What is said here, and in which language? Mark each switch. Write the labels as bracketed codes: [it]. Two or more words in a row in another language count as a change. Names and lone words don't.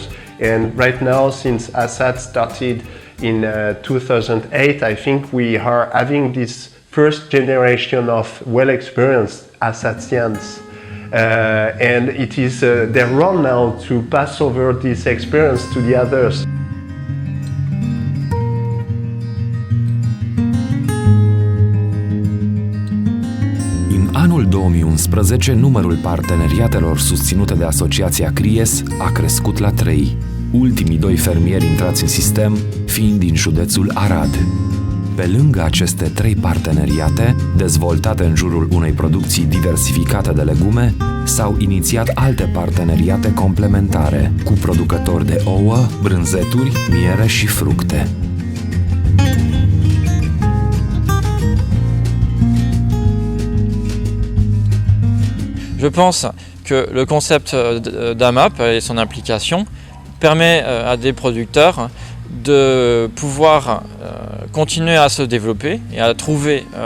[en] And right now, since ASAT started in 2008, I think we are having this first generation of well-experienced Assatians, and it is their role now to pass over this experience to the others. [ro] În anul 2011, numărul parteneriatelor susținute de asociația CRIES a crescut la 3, ultimii 2 fermieri intrați în sistem fiind din județul Arad. Pe lângă aceste 3 parteneriate, dezvoltate în jurul unei producții diversificate de legume, s-au inițiat alte parteneriate complementare, cu producători de ouă, brânzeturi, miere și fructe. [fr] Je pense que le concept d'AMAP et son application permet à des producteurs de pouvoir continuer à se développer et à trouver